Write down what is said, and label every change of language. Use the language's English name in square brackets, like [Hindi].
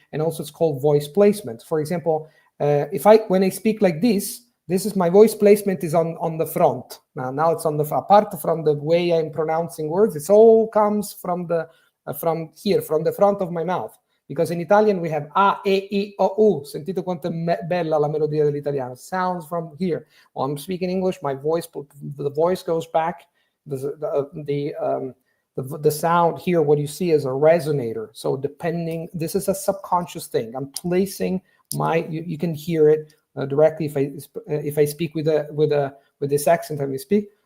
[English] And also it's called voice placement. For example, when I speak like this is my voice placement is on the front. Now it's on the, apart from the way I'm pronouncing words, it all comes from here, from the front of my mouth. Because in Italian we have A, E, I, O, U. [Italian] Sentite quanto è bella la melodia dell'italiano. [English] Sounds from here. When I'm speaking English, the voice goes back. The sound here, what you see is a resonator. So this is a subconscious thing. I'm placing you can hear it directly if I speak with this accent. I will speak.